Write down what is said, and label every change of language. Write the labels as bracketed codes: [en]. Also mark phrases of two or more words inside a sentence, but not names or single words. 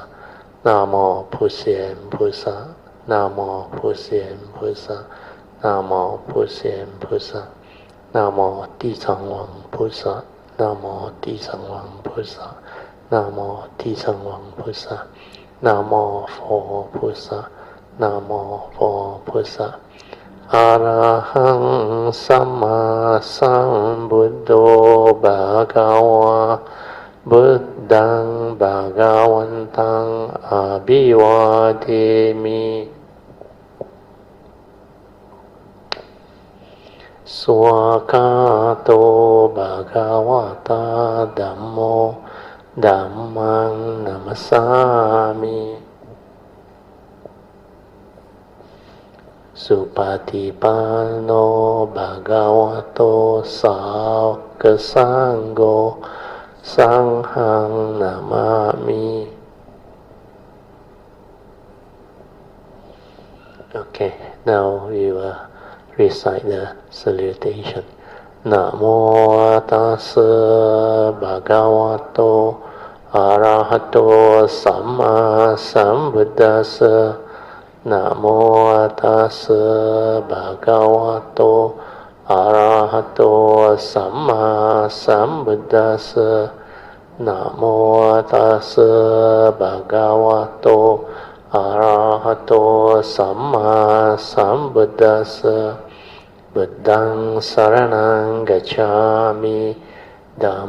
[zh] Namo 普贤菩萨 Namo 普贤菩萨 Namo 普贤菩萨 Namo 地藏王菩萨 Namo 地藏王菩萨 Namo 地藏王菩萨 Namo 佛菩萨 Namo 佛菩萨 [pi] อะระหังสัมมาสัมพุทโธภะคะวะบุตตังภะคะวันตังอะภิวาเทมิ สวากาโตภะคะวะตาธัมโมธัมมังนัมสสามิ สุปฏิปันโนภะคะวะโตสาวกสังโฆสังฆังนะมามิ [en] Okay, now we will recite the salutation. [pi] นะโมตัสสะภะคะวะโตอะระหะโตสัมมาสัม พุทธัสสะนะโมตัสสะภะคะวะโตอะระหะโตสัมมาสัมพุทธัสสะนะโมตัสสะภะคะวะโตอะระหะโตสัมมาสัมพุทธัสสะบุตตังสรณังกัจฉามิธัม